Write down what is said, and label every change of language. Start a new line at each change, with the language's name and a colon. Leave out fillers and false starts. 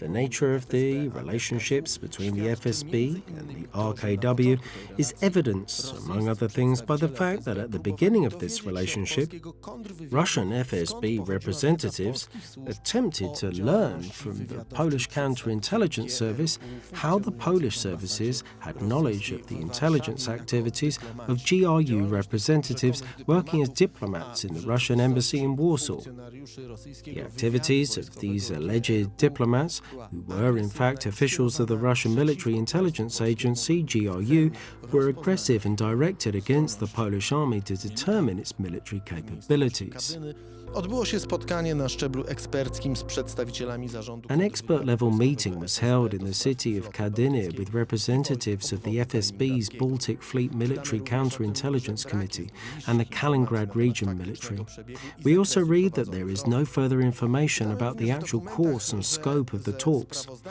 English: The nature of the relationships between the FSB and the RKW is evidenced, among other things, by the fact that at the beginning of this relationship, Russian FSB representatives attempted to learn from the Polish Counterintelligence Service how the Polish services had knowledge of the intelligence activities of GRU representatives working as diplomats in the Russian embassy in Warsaw. The activities of these alleged diplomats, who were in fact officials of the Russian Military Intelligence Agency, GRU, were aggressive and directed against the Polish army to determine its military capabilities.
Polish: Odbyło się spotkanie na szczeblu eksperckim z przedstawicielami zarządu.
English: An expert-level meeting was held in the city of Kadynia with representatives of the FSB's Baltic Fleet Military Counterintelligence Committee and the Kaliningrad region military. We also read that there is no further information about the actual course and scope of the talks.